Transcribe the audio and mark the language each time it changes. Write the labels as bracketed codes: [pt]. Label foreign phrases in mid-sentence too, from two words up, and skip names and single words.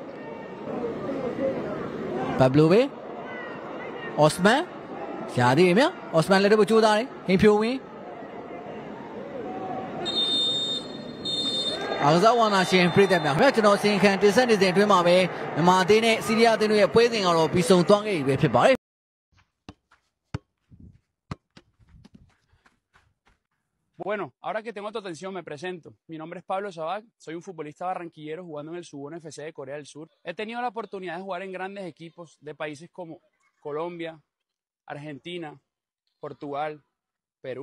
[my] ပါဘလိုပဲအော့စမန်ရာသေးတယ်ဗျာအော့စမန်လည်းတော့ကြိုးစားတယ်ဟင်းဖြိုးဝင်းအားကစားဝါနာရှင်ပြည်သက်များခင်ဗျာကျွန်တော်စင်ခံတင်ဆက်နေစဉ်အတွင်းမှာပဲမြန်မာအသင်းနဲ့စီးရီးယားအသင်းတို့ရဲ့ပွဲစဉ်ကတော့ပြီးဆုံးသွားခဲ့ပြီပဲဖြစ်ပါတယ် [es] Bueno, ahora que tengo tu atención me presento. Mi nombre es Pablo Sabac, soy un futbolista barranquillero jugando en el Suwon FC de Corea del Sur. He tenido la oportunidad de jugar en grandes equipos de países como Colombia, Argentina, Portugal, Perú.